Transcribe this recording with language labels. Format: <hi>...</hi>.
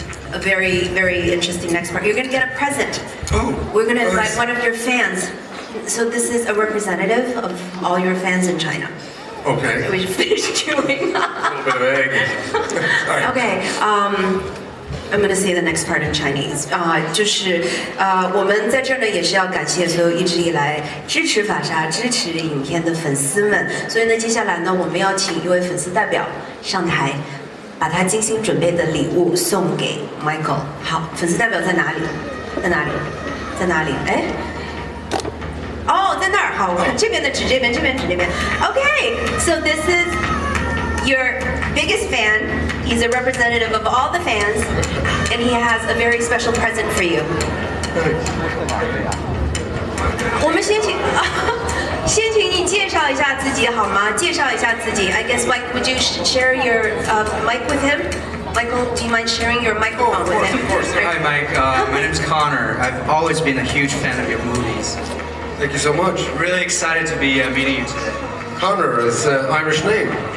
<en>A very, very interesting next part. You're going to get a present. Oh. We're going to invite nice. one of your fans. So this is a representative of all your fans in China. Okay. We should finish chewing. A little bit of egg. All right. Okay, I'm going to say the next part in Chinese.</en> <zh>就是我们在这儿呢也是要感谢所有一直以来支持法莎、支持影片的粉丝们。所以呢，接下来呢，我们要请一位粉丝代表上台，把他精心准备的礼物送给 Michael。好，粉丝代表在哪里？在哪里？在哪里？哎。哦，在那儿。好，我看这边的指这边，这边指这边。</zh> <en>Okay, so this is your biggest fan. He's a representative of all the fans, and he has a very special present for you.</en> <zh>我们先请你介绍一下自己好吗？介绍一下自己。</zh> <en>I guess Mike, would you share your mic with him? Michael, do you mind sharing your microphone with him? Of course. Hi, Mike. My name's Connor. I've always been a huge fan of your movies. Thank you so much. Really excited to be meeting you today. Connor is an Irish name.</en>